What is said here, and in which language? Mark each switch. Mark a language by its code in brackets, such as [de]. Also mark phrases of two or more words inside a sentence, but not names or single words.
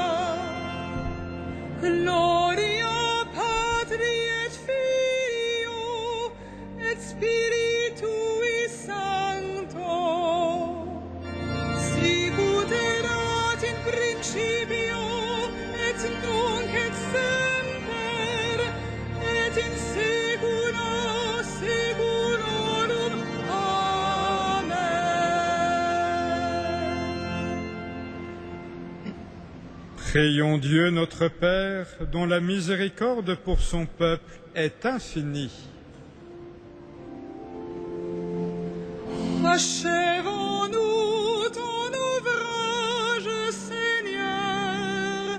[la] Gloria Patri et Filio et Spiritui Sancto, sicut erat in principio et nunc et semper et in saecula saeculorum. Amen. [fr] Prions Dieu notre Père, dont la miséricorde pour son peuple est infinie. Achevons-nous ton ouvrage, Seigneur.